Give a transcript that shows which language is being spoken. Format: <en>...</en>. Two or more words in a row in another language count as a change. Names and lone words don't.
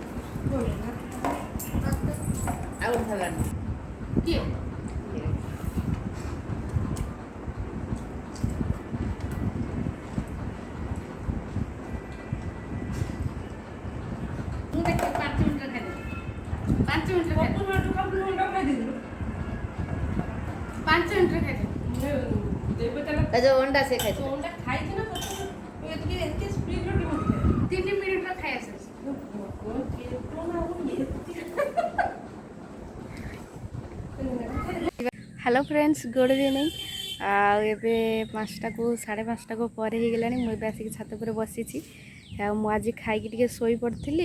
<or>କିଏ ମୁଁ ଦେଖ 5 ମିନିଟରେ ଖାଇଦେବି 5 ମିନିଟରେ ଖାଇଦେବି 5 ମିନିଟରେ ଖାଇଦେବି</or> <hi>जो अंडा से खाई</hi> <or>3 ମିନିଟରେ ଖାଇ ଆସେ</or> <en>hello friends good evening.</en> <or>ଆଉ ଏବେ 5ଟାକୁ 5:30 ପରେ ହେଇଗଲାଣି। ମୁଁ ଏବେ ଆସିକି ଛାତ ଉପରେ ବସିଛି। ଆଉ ମୁଁ ଆଜି ଖାଇକି ଟିକେ ଶୋଇ ପଡ଼ିଥିଲି।</or>